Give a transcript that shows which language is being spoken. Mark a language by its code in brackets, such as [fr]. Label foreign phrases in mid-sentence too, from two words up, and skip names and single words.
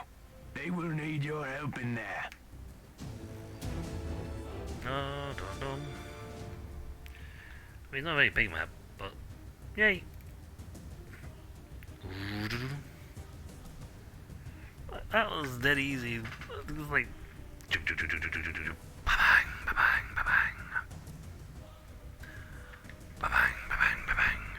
[en] They will need your help in there. I mean, it's not a very big map, but yay! That was dead easy. It was like ba-bang, ba-bang, ba-bang. Ba-bang, ba-bang, ba-bang.